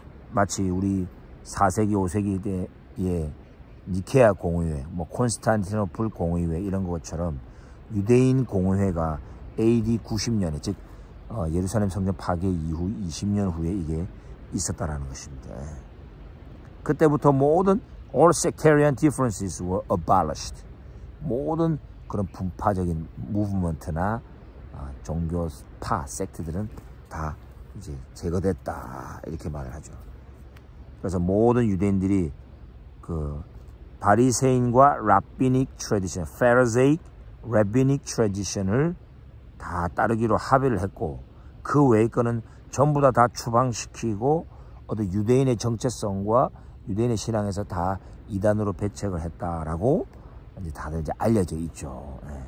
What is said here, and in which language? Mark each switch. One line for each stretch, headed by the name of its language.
Korean: 마치 우리 4세기, 5세기 때의 니케아 공의회, 뭐 콘스탄티노플 공의회 이런 것처럼 유대인 공의회가 AD 90년에, 즉 예루살렘 성전 파괴 이후 20년 후에 이게 있었다라는 것입니다. 그때부터 모든
English: all sectarian differences were abolished.
Korean: 모든 그런 분파적인 무브먼트나 종교파 섹트들은 다 이제 제거됐다, 이렇게 말을 하죠. 그래서 모든 유대인들이 그 바리새인과 라비닉 트래디션, 페리새이c, 라비닉 트래디션을 다 따르기로 합의를 했고, 그 외의 거는 전부 다 추방시키고 어떤 유대인의 정체성과 유대인의 신앙에서 다 이단으로 배척을 했다라고 이제 다들 이제 알려져 있죠.